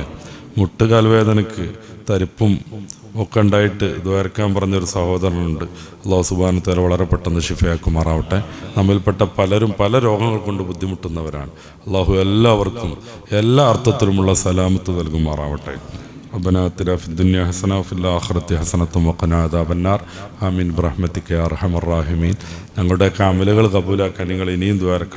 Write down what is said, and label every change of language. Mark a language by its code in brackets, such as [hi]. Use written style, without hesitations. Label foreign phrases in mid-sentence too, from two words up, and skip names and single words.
[ml] മുട്ടുകാൽ വേദനയ്ക്ക് തരിപ്പും ഒക്കെ ഉണ്ടായിട്ട് ദ്വാരക്കാൻ പറഞ്ഞൊരു സഹോദരനുണ്ട്. അള്ളാഹു [ar] سبحانه وتعالى [ml] വളരെ പെട്ടെന്ന് ശിഫയാക്കുമാറാവട്ടെ. നമ്മിൽപ്പെട്ട പലരും പല രോഗങ്ങൾ കൊണ്ട് ബുദ്ധിമുട്ടുന്നവരാണ്. അള്ളാഹു എല്ലാവർക്കും എല്ലാ അർത്ഥത്തിലുമുള്ള സലാമത്ത് നൽകുമാറാവട്ടെ. [ar] ربنا آتنا في الدنيا حسنة وفي الآخرة حسنة وقنا عذاب النار آمين برحمتك يا أرحم الراحمين. [ml] ഞങ്ങളുടെയൊക്കെ അമലുകൾ കബൂലാക്കാൻ നിങ്ങൾ ഇനിയും ദ്വാരക്കണം.